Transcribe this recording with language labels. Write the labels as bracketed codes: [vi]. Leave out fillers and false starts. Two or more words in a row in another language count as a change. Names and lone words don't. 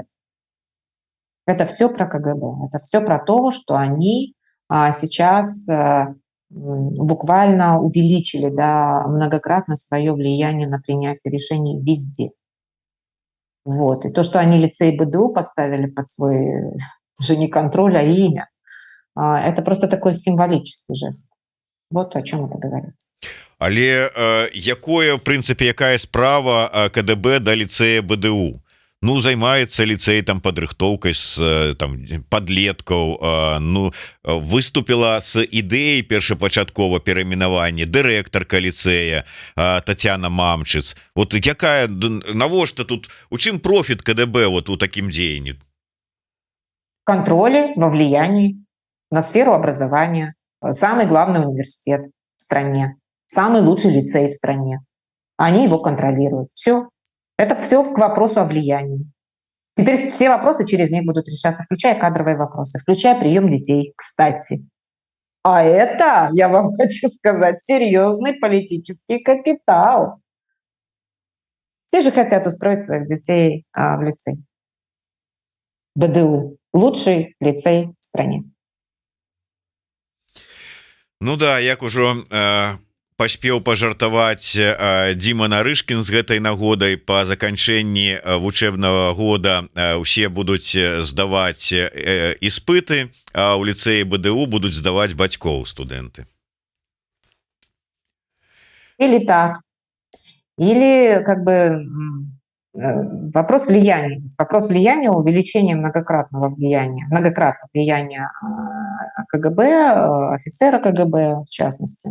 [ru] Это все про КГБ, это все про то, что они сейчас буквально увеличили, да, многократно свое влияние на принятие решений везде. Вот. И то, что они лицей БДУ поставили под свой даже не контроль, а имя, это просто такой символический жест. Вот о чем это говорит. [be] Але якое, в прынцыпе, якая справа КДБ да ліцэя БДУ? Ну, займаецца ліцэй там падрыхтоўкай з там падлеткаў, ну, выступила з ідэяй першапачаткова перайменавання дырэктарка ліцэя Тацяна Мамчыц. Вот якая, навошта тут, у чым профіт КДБ вот у такім дзеянні? [ru] Контроле во влиянии на сферу образования. Самый главный университет в стране, самый лучший лицей в стране. Они его контролируют. Все. Это все к вопросу о влиянии. Теперь все вопросы через них будут решаться, включая кадровые вопросы, включая прием детей, кстати. А это, я вам хочу сказать, серьезный политический капитал. Все же хотят устроить своих детей в лицей. БДУ – лучший лицей в стране. [be] Ну да, як ужо паспеў пажартаваць Дзіма Нарышкін з гэтай нагодай, па заканчэнні вучэбнага года усе будуць здаваць іспыты, а ў ліцэі БДУ будуць здаваць бацькоў студэнты. [ru] Или так. Или как бы вопрос влияния. Вопрос влияния, увеличения многократного влияния КГБ, офицера КГБ в частности.